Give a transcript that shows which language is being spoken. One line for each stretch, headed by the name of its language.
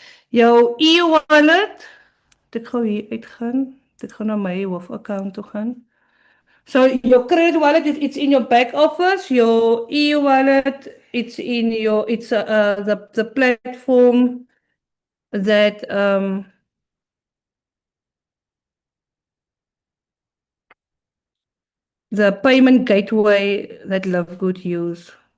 Afrikaans: Jou e-wallet, ek gou hier uitgaan. Ek gaan na my hoofaccount toe gaan.
English: So your credit wallet, it's in your back office. Your e-wallet, it's in your, it's the platform that the payment gateway that Livegood use.